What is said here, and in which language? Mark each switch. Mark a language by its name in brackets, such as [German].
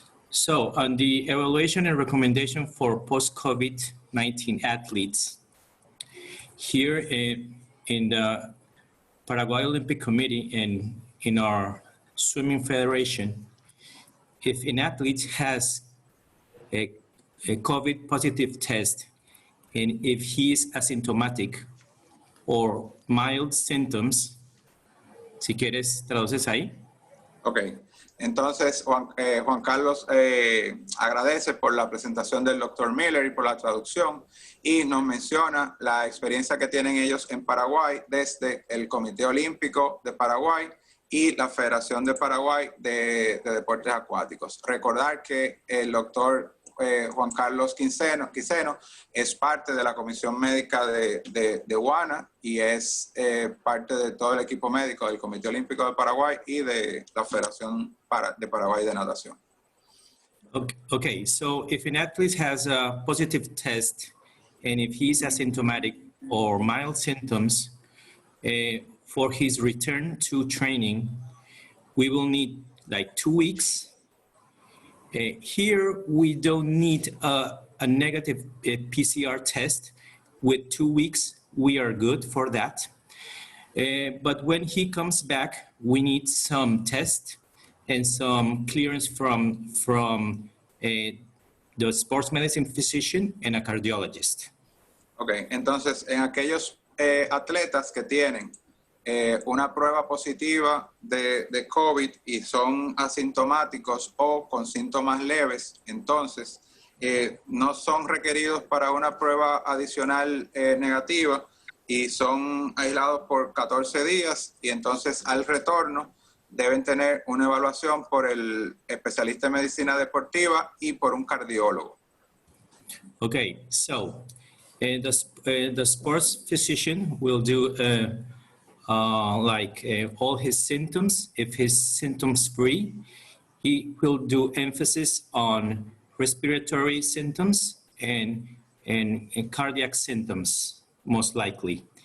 [English] So on the evaluation and recommendation for post-COVID-19 athletes, here in the Paraguay Olympic Committee and in our swimming federation, if an athlete has a COVID positive test and if he is asymptomatic or mild symptoms, [Spanish] si quieres, traduces ahí. Ok, entonces Juan Carlos agradece por la presentación del Dr. Miller y por la traducción y nos menciona la experiencia que tienen ellos en Paraguay desde el Comité Olímpico de Paraguay y la Federación de Paraguay de Deportes Acuáticos. Recordar que el doctor Juan Carlos Quiseno es parte de la Comisión Médica de UANA y es parte de todo el equipo médico del Comité Olímpico de Paraguay y de la Federación de Paraguay de Natación. [English] Okay, so if an athlete has a positive test and if he's asymptomatic or mild symptoms, for his return to training, we will need like 2 weeks. Here, we don't need a negative PCR test. With 2 weeks, we are good for that. But when he comes back, we need some test and some clearance from the sports medicine physician and a cardiologist. [Spanish] Ok, entonces en aquellos atletas que tienen una prueba positiva de COVID y son asintomáticos o con síntomas leves, entonces no son requeridos para una prueba adicional negativa y son aislados por 14 días y entonces al retorno deben tener una evaluación por el especialista en medicina deportiva y por un cardiólogo. [English] Okay, so the sports physician will do all his symptoms. If his symptoms free, he will do emphasis on respiratory symptoms and cardiac symptoms, most likely.